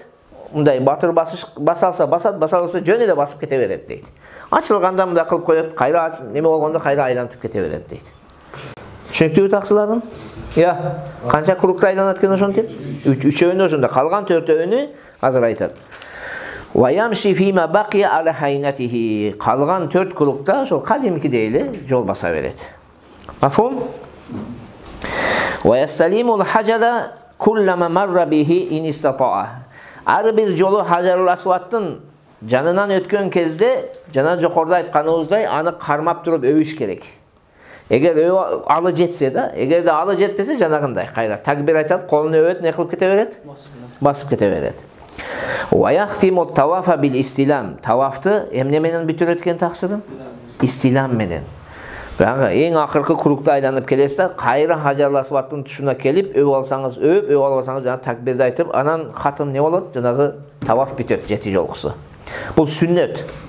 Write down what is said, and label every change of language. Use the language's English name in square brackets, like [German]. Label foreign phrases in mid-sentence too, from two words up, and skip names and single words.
[Kyrgyz] Мындай батыр басыш басалса басат, басалса жөн эле басып кете берет дейт. Ачылганда мындай кылып коет, кайра неме болгондо кайра айлантып кете берет дейт. Түшүнүктүүбү таксыларым? Я, канча кругта айланат экен ошентип? Үчөөндө ошондо, калган 4-өөнү азыр айтат. [Arabic] ويمشي فيما بقي على هينته. [Kyrgyz] Калган 4 кругта ошол кадимкидей эле жол баса берет. Мафхум? [Arabic] ويستلم الحجر كلما مر به إن استطاع. [Kyrgyz] Ар бир жолу Хажарул Асваттын жанынан өткөн кезде, жана жокоруда айтканыбыздай, аны кармап туруп өбүш керек. Эгер алы жетсе да, эгерде алы жетпесе жанагындай кайра такбир айтат, колун өбөт, не кылып кете берет? Басып кете берет. [Arabic] ويختم الطواف بالاستلام. [Kyrgyz] Тавафты эмне менен бүтүрөт экен таксырым? Истилам менен. Баягы эң акыркы кругта айланып келесиз да, кайра Хажарул Асваттын тушуна келип, өбүп алсаңыз өбүп, өбүп албасаңыз жана такбирди айтып, анан хатым не болот? Жанагы таваф бүтөт, 7 жолкусу. Бул сүннөт.